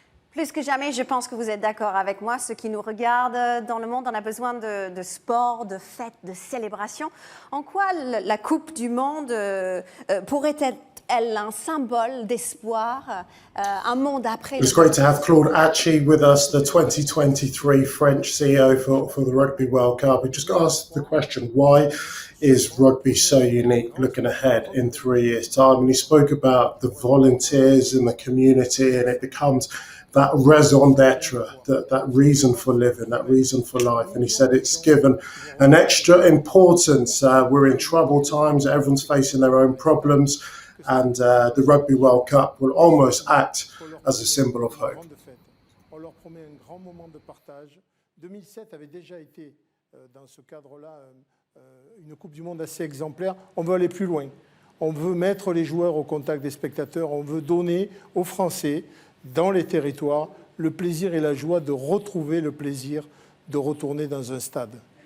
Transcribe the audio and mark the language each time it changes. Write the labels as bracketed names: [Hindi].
[French] Plus que jamais, je pense que vous êtes d'accord avec moi. Ceux qui nous regardent dans le monde, on a besoin de sport, de fêtes, de célébrations. En quoi la Coupe du Monde pourrait-elle un symbole d'espoir, un monde après? [English] It's great to have Claude Hachier with us, the 2023 French CEO for the Rugby World Cup. We just asked the question, why is rugby so unique looking ahead in 3 years' time? And he spoke about the volunteers in the community, and it becomes that raison d'etre, that reason for living, that reason for life. And he said it's given an extra importance. We're in troubled times, everyone's facing their own problems, and the Rugby World Cup will almost act as a symbol of hope. [French] On leur promet un grand moment de partage. 2007 avait déjà été, dans ce cadre-là, une Coupe du Monde assez exemplaire. On veut aller plus loin. On veut mettre les joueurs au contact des spectateurs. On veut donner aux Français, dans les territoires, le plaisir et la joie de retrouver le plaisir de retourner dans un stade.